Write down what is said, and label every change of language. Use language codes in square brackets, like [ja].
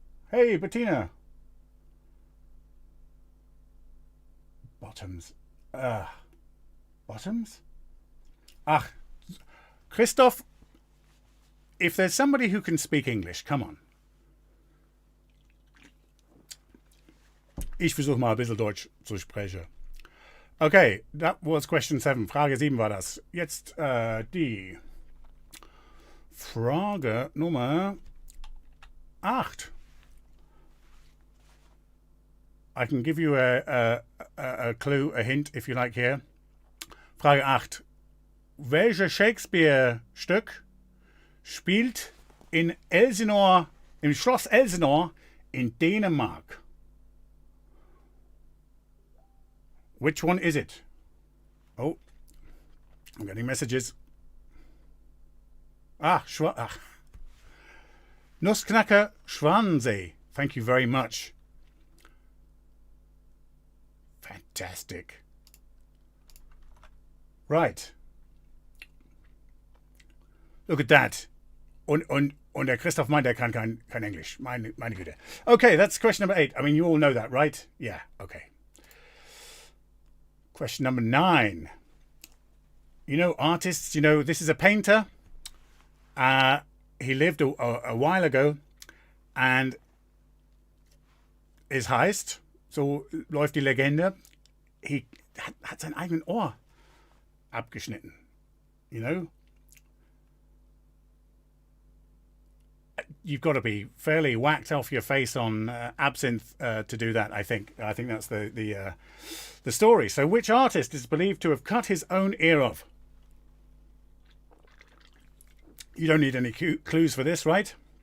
[en] Hey, Bettina. Bottoms. Bottoms? Christoph, if there's somebody who can speak English, come on. [de] Ich versuche mal ein bisschen Deutsch zu sprechen. [en] Okay, that was question 7. [de] Frage 7 war das. Jetzt die Frage Nummer 8. [en] I can give you a clue, a hint, if you like here. [de] Frage 8. Welches Shakespeare-Stück spielt im Schloss Elsinore in Dänemark? [en] Which one is it? Oh, I'm getting messages. [de] Nussknacker Schwansee. [en] Thank you very much. Fantastic. Right. Look at that. [de] Und der Christoph meint, er kann kein Englisch. Meine Güte. [en] Okay, that's question number 8. I mean, you all know that, right? Yeah, okay. Question number 9. You know, artists, you know, this is a painter. He lived a while ago and is [de] heißt, so läuft die Legende, he hat sein eigenen Ohr abgeschnitten. [en] You know? You've got to be fairly whacked off your face on absinthe to do that, I think. I think that's the story. So which artist is believed to have cut his own ear off? You don't need any clues for this, right?